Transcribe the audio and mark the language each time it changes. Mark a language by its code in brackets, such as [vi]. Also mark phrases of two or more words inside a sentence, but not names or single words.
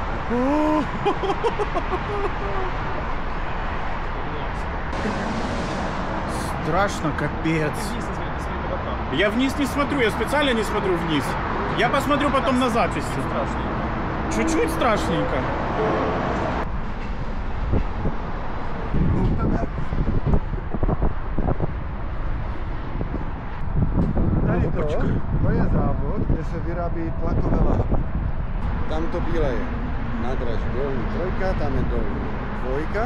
[ru] Страшно, капец. Я вниз не смотрю, я специально не смотрю вниз. Я посмотрю потом на записи. Чуть-чуть страшненько. [cs] To je závod, kde se vyrábí tlakové lahve. Tam to bílé je nádraž dolní trojka, tam je dolní dvojka.